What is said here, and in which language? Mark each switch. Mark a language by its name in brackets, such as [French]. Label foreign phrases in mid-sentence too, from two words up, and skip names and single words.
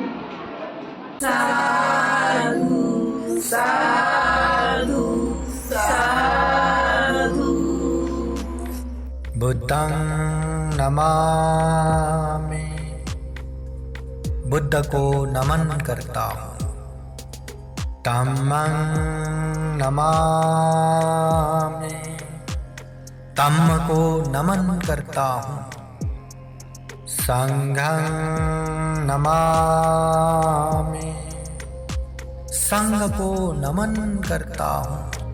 [Pali] साधु साधु साधु. बुद्धं नमामि. [Hindi] बुद्ध को नमन करता हूँ. [Pali] धम्मं नमामि. [Hindi] तम को नमन करता हूँ, [Pali] संघं नमामि, [Hindi] संघ को नमन करता हूँ।